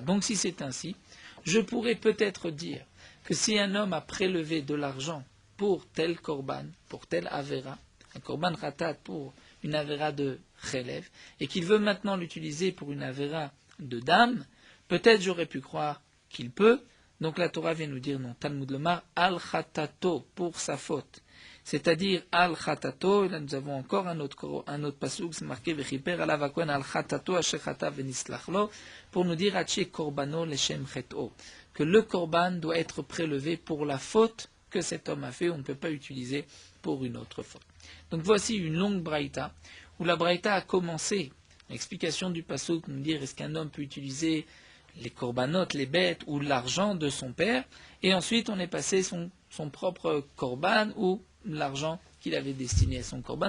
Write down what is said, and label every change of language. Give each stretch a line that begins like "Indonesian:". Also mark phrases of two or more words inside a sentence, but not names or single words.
French: Donc si c'est ainsi, je pourrais peut-être dire que si un homme a prélevé de l'argent pour tel korban, pour tel avera, un
Hebrew: korban khatat
French: pour une avera de chelev, et qu'il veut maintenant l'utiliser pour une avera de dame, peut-être j'aurais pu croire qu'il peut. Donc la Torah vient nous dire non,
Hebrew: תלמוד לומר על חטאתו,
French: pour sa faute. C'est-à-dire
Hebrew: על חטאתו,
French: et là nous avons encore un autre pasuk, c'est marqué
Hebrew: וכפר עליו הכהן על חטאתו אשר חטא ונסלח לו,
French: pour nous dire
Hebrew: שיהא קרבנו לשם חטאו,
French: que le korban doit être prélevé pour la faute que cet homme a fait, on ne peut pas utiliser pour une autre faute. Donc voici une longue braïta, où la braïta a commencé, l'explication du pasuk, nous dire est-ce qu'un homme peut utiliser les corbanotes, les bêtes ou l'argent de son père, et ensuite on est passé son propre korban ou l'argent qu'il avait destiné à son korban.